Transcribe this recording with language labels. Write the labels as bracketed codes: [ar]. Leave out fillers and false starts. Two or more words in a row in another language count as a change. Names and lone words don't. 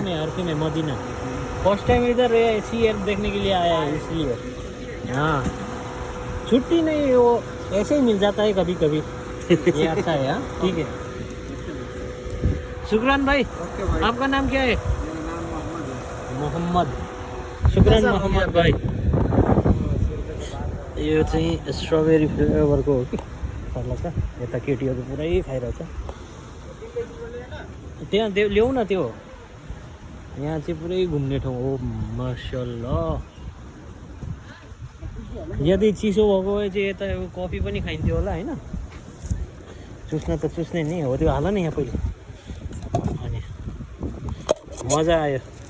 [hi] हरकी में मदीना [en] first time [hi] इधर सी एयर देखने के लिए आया है इसलिए हाँ छुट्टी नहीं वो ऐसे ही मिल जाता है कभी कभी ये अच्छा है हाँ ठीक है शुक्रान भाई ओके भाई आपका नाम क्या है मेरा नाम मोहम्मद है [ne] मोहम्मद शुक्रान मोहम्मद भाइ यो चाहिँ स्ट्रबेरी फ्लेभरको हो कि सर्ला छ यता केटीहरू पुरै खाइरहेछ त्यहाँ ल्याउ न त्यो यहाँ चाहिँ पुरै घुम्ने ठाउँ हो माशाअल्लाह यदि चिसो भएको भए चाहिँ यता कफी पनि खाइन्थ्यो होला होइन चुस्न त चुस्ने नि हो त्यो हाल नि यहाँ पहिले अनि मजा आयो